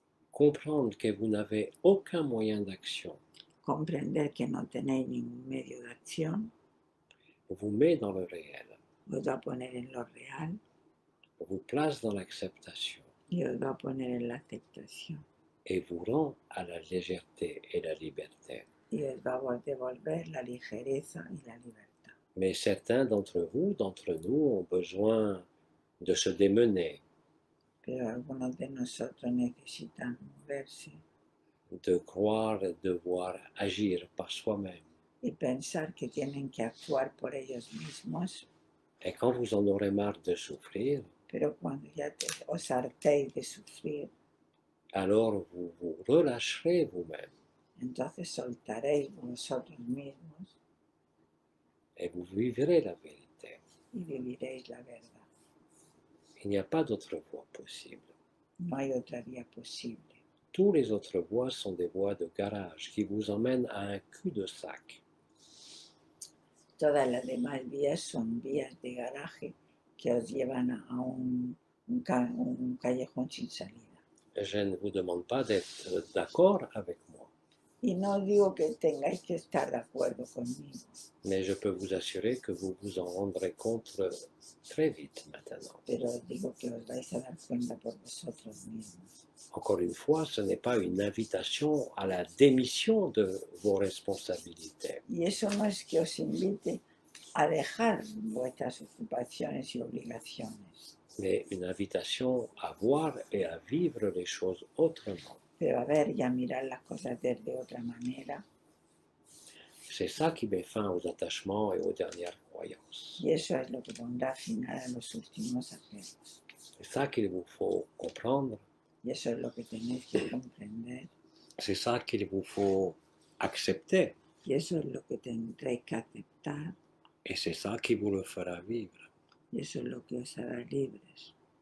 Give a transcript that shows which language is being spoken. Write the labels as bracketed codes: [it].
[fr] Comprendre que vous n'avez aucun moyen d'action [es] Comprender que no tenéis ningún medio de acción [fr] vous met dans le réel, [es] os va a poner en lo real [fr] vous place dans l'acceptation [es] y os va a poner en la aceptación [fr] et vous rend à la légèreté et la liberté. [es] y os va a devolver la ligereza y la libertad. [fr] Mais certains d'entre vous, d'entre nous, ont besoin de se démener, [es] Pero algunos de nosotros necesitan moverse [fr] de croire devoir agir par soi-même. [es] y pensar que tienen que actuar por ellos mismos, [fr] Et quand vous en aurez marre de souffrir, [es] pero cuando ya os hartéis de sufrir, [fr] alors vous vous relâcherez vous-même [es] entonces soltaréis vosotros mismos [fr] et vous vivrez la vérité. [es] y viviréis la verdad. [fr] Il n'y a pas d'autre voie possible. [es] No hay otra vía posible. [fr] Tous les autres voies sont des voies de garage qui vous emmènent à un cul-de-sac. [es] Todas las demás vías son vías de garaje que os llevan a un callejón sin salida. [fr] Je ne vous demande pas d'être d'accord avec moi. [es] Y no digo que tengáis que estar de acuerdo conmigo, [fr] mais je peux vous assurer que vous vous en rendrez compte très vite maintenant. [es] pero digo que os vais a dar cuenta por vosotros mismos. [fr] Encore une fois, ce n'est pas une invitation à la démission de vos responsabilités. [es] Y eso no es que os invite a dejar vuestras ocupaciones y obligaciones, [fr] Mais une invitation à voir et à vivre les choses autrement. [es] pero a ver y a mirar las cosas desde otra manera. [fr] C'est ça qui met fin aux attachements et aux dernières croyances. [es] Y eso es lo que pondrá final a los últimos apegos. [fr] C'est ça qu'il vous faut comprendre, [es] Y eso es lo que tenéis que comprender. [fr] c'est ça qu'il vous faut accepter, [es] Y eso es lo que tendréis que aceptar. [fr] et c'est ça qui vous le fera vivre. [es] Y eso es lo que os hará libres.